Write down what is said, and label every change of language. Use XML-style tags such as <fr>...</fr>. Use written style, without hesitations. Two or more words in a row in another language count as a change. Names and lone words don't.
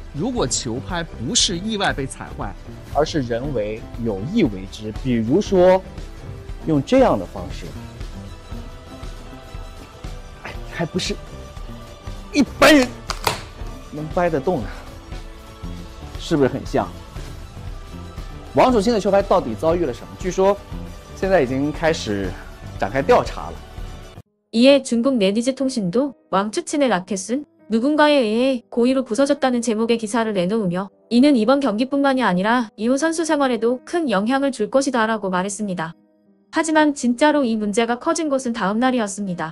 <zh>如果球拍不是意外被踩坏，而是人为有意为之，比如说用这样的方式，还不是一般人能掰得动的，是不是很像？王楚钦的球拍到底遭遇了什么？据说现在已经开始展开调查了。</zh> <ko>이에 중국 네티즌 통신도 왕추친의 라켓은 누군가에 의해 고의로 부서졌다는 제목의 기사를 내놓으며 이는 이번 경기뿐만이 아니라 이후 선수 생활에도 큰 영향을 줄 것이다 라고 말했습니다. 하지만 진짜로 이 문제가 커진 것은 다음 날이었습니다.</ko>